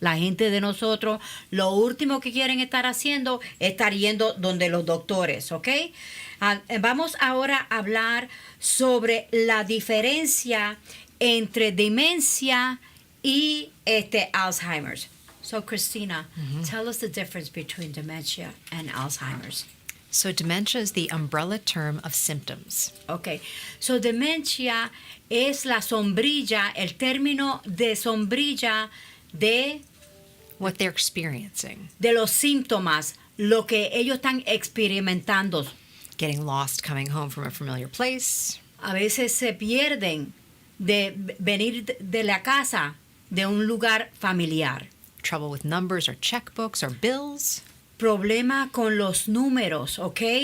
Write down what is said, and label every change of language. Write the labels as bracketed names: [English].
[Spanish] La gente de nosotros, lo último que quieren estar haciendo es estar yendo donde los doctores, ¿ok? Vamos ahora a hablar sobre la diferencia entre demencia y Alzheimer's. [English] So, Christina, tell us the difference between dementia and Alzheimer's. So dementia is the umbrella term of symptoms. [Spanish] Okay, so demencia es la sombrilla, el término de sombrilla de [English] What they're experiencing. [Spanish] de los síntomas, lo que ellos están experimentando. [English] Getting lost coming home from a familiar place. [Spanish] A veces se pierden de venir de la casa, de un lugar familiar. [English] Trouble with numbers or checkbooks or bills. [Spanish] Problema con los números, ¿ok?